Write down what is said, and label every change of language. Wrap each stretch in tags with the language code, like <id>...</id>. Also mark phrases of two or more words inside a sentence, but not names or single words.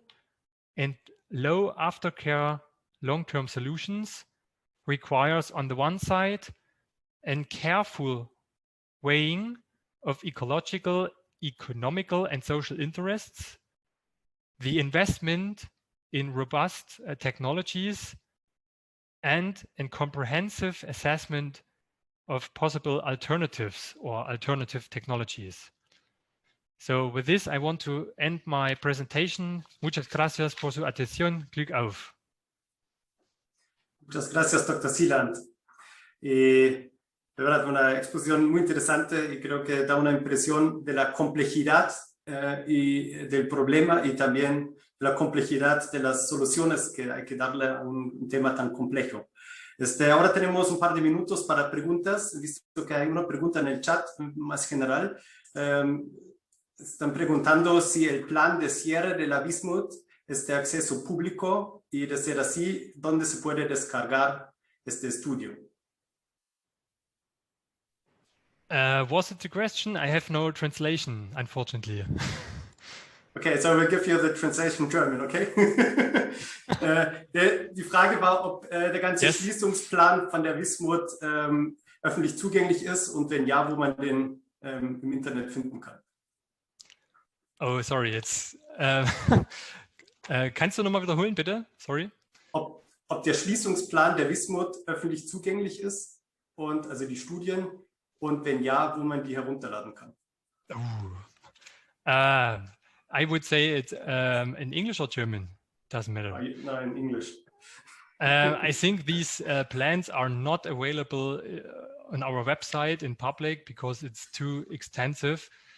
<en>and low aftercare long-term solutions requires, on the one side, a careful weighing of ecological, economical, and social interests, the investment in robust technologies, and a comprehensive assessment of possible alternatives or alternative technologies. So with this, I want to end my presentation.</en> <es>Muchas gracias por su atención.</es> <de>Glück auf.</de> <es>Muchas gracias, Dr. Seeland. De verdad, una exposición muy interesante y creo que da una impresión de la complejidad y del problema y también la complejidad de las soluciones que hay que darle a un tema tan complejo. Ahora tenemos un par de minutos para preguntas. He visto que hay una pregunta en el chat más general. Están preguntando si el plan de cierre de la Wismut es de acceso público y, de ser así, ¿dónde se puede descargar este estudio?</es> <en>Was it the question? I have no translation, unfortunately. Okay, so we'll give you the translation in German, okay?</en> <de>Die Frage war, ob der ganze Schließungsplan von der Wismut öffentlich zugänglich ist und wenn ja, wo man den im Internet finden kann.</de> <en>Oh, sorry, it's...</en> <de>kannst du nochmal wiederholen, bitte?</de> <en>Sorry.</en> <de>Ob der Schließungsplan der Wismut öffentlich zugänglich ist, und also die Studien, und wenn ja, wo man die herunterladen kann.</de> <en>I would say it in English or German, doesn't matter. No, in English. I think these plans are not available on our website in public because it's too extensive.</en>